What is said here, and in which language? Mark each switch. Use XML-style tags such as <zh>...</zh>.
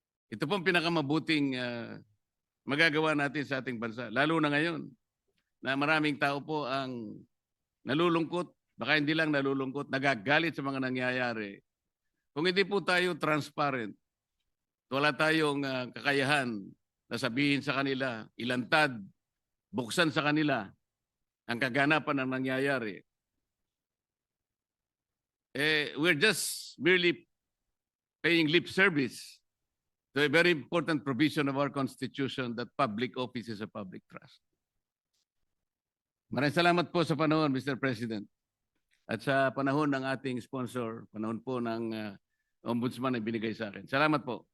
<tl>Ito pong pinakamabuting magagawa natin sa ating bansa, lalo na ngayon na maraming tao po ang nalulungkot, baka hindi lang nalulungkot, nagagalit sa mga nangyayari. Kung hindi po tayo transparent, wala tayong kakayahan na sabihin sa kanila, ilantad, buksan sa kanila ang kaganapan ng nangyayari.</tl> <en>We're just merely paying lip service to a very important provision of our Constitution that public office is a public trust.</en> <tl>Maraming salamat po sa panahon, Mr. President. At sa panahon ng ating sponsor, panahon po ng Ombudsman na binigay sa akin. Salamat po.</tl>